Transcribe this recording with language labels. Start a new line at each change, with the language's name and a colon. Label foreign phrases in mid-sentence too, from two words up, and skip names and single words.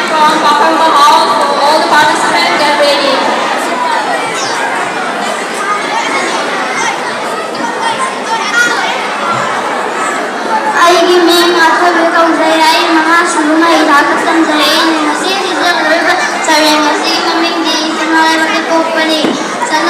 English: from Pakhanga House. So all the participants get ready.
Manipuri: ꯑꯩꯒꯤ ꯃꯤꯡ ꯑꯊꯣꯏꯕ ꯀꯧꯖꯩ ꯑꯩ ꯃꯉꯥ ꯁꯨꯕ ꯃꯍꯩꯊꯥꯛꯇ ꯇꯝꯖꯩ ꯑꯩꯅ ꯉꯁꯤ ꯁꯤꯖꯒꯗꯧꯔꯤꯕ ꯁꯩꯔꯦꯡ ꯑꯁꯤꯒꯤ ꯃꯃꯤꯡꯗꯤ ꯁꯅꯥ ꯂꯩꯕꯥꯛꯇ ꯄꯣꯛꯄꯅꯤ ꯁꯅꯥ